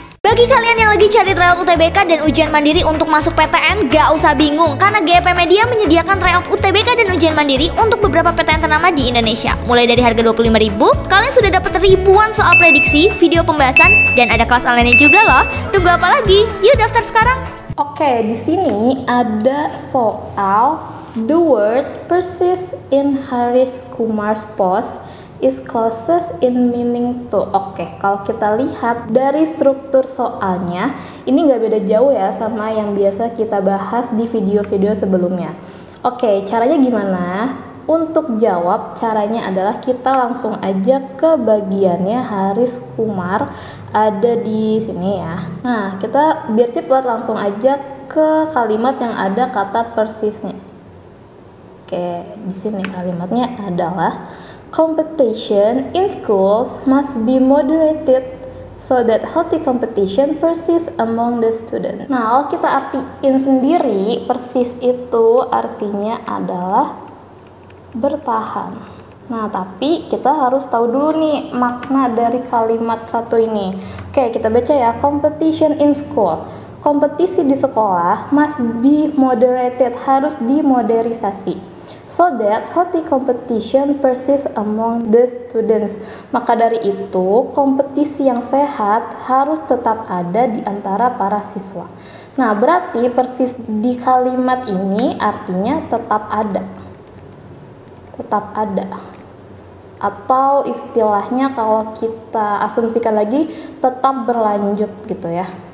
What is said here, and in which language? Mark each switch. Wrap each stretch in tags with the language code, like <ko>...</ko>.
<id>Bagi kalian yang lagi cari tryout UTBK dan ujian mandiri untuk masuk PTN, gak usah bingung karena GP Media menyediakan tryout UTBK dan ujian mandiri untuk beberapa PTN ternama di Indonesia. Mulai dari harga 25.000, kalian sudah dapat ribuan soal prediksi, video pembahasan, dan ada kelas online juga loh. Tunggu apa lagi? Yuk daftar sekarang. Oke, di sini ada soal</id> <en>the word persists in Harish Kumar's post is closest in meaning to.</en> <id>Oke, kalau kita lihat dari struktur soalnya, ini nggak beda jauh ya sama yang biasa kita bahas di video-video sebelumnya. Oke, caranya gimana? Untuk jawab, caranya adalah kita langsung aja ke bagiannya Harish Kumar, ada di sini ya. Nah, kita biar cepat langsung aja ke kalimat yang ada kata persisnya. Oke, di sini kalimatnya adalah</id> <en>competition in schools must be moderated so that healthy competition persists among the students.</en> <id>Nah, kalau kita artiin sendiri, persis itu artinya adalah bertahan. Nah, tapi kita harus tahu dulu nih makna dari kalimat satu ini. Oke, kita baca ya.</id> <en>Competition in school.</en> <id>Kompetisi di sekolah</id> <en>must be moderated,</en> <id>harus dimoderisasi.</id> <en>So that healthy competition persists among the students.</en> <id>Maka dari itu, kompetisi yang sehat harus tetap ada di antara para siswa. Nah, berarti persis di kalimat ini artinya tetap ada. Tetap ada. Atau istilahnya kalau kita asumsikan lagi, tetap berlanjut gitu ya.</id>